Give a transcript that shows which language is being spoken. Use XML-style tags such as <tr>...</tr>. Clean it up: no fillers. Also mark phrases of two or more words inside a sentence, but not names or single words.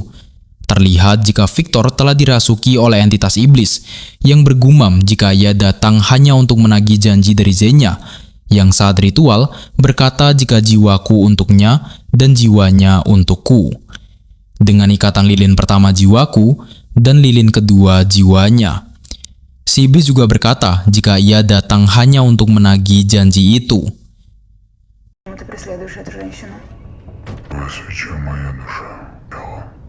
<id>Terlihat jika Victor telah dirasuki oleh entitas iblis yang bergumam jika ia datang hanya untuk menagih janji dari Xenia, yang saat ritual berkata jika jiwaku untuknya dan jiwanya untukku. Dengan ikatan lilin pertama jiwaku dan lilin kedua jiwanya. Si iblis juga berkata jika ia datang hanya untuk menagih janji itu.</id> <ru>Ты преследуешь эту женщину. Свеча моя душа пела.</ru>